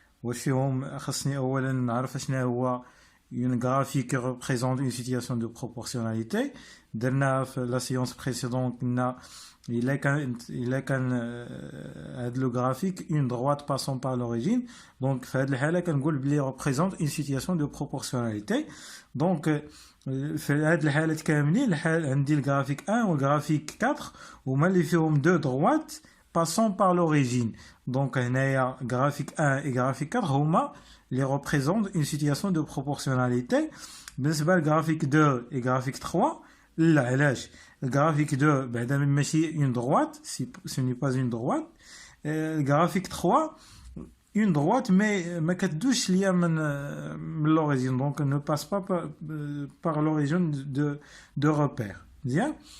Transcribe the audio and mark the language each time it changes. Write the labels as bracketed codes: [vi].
[ar] وفيهم خصني اولا نعرف شنو هو [fr] une graphique qui représente une situation de proportionnalité. [ar] درنا في [fr] la séance précédente [ar] قلنا [fr] il [ar] كان هاد لو [fr] graphique une droite passant par l'origine. donc [ar] في هاد الحاله كنقول بلي [fr] représente une situation de proportionnalité. [ar] donc في هاد الحالات كاملين عندي الجرافيك 1 والجرافيك 4 هما اللي فيهم دو [fr] droites passant par l'origine. Donc, graphique 1 et graphique 4, هما les représentent une situation de proportionnalité. [ar] بالنسبة للgraphique [fr] 2 et graphique 3, [ar] لا علاش الgraphique 2 بعدا ماشي [fr] une droite, ce n'est pas une droite. graphique 3 une droite mais [ar] ما كتدوش ليا من [fr] l'origine, donc ne passe pas par l'origine de repère. Bien.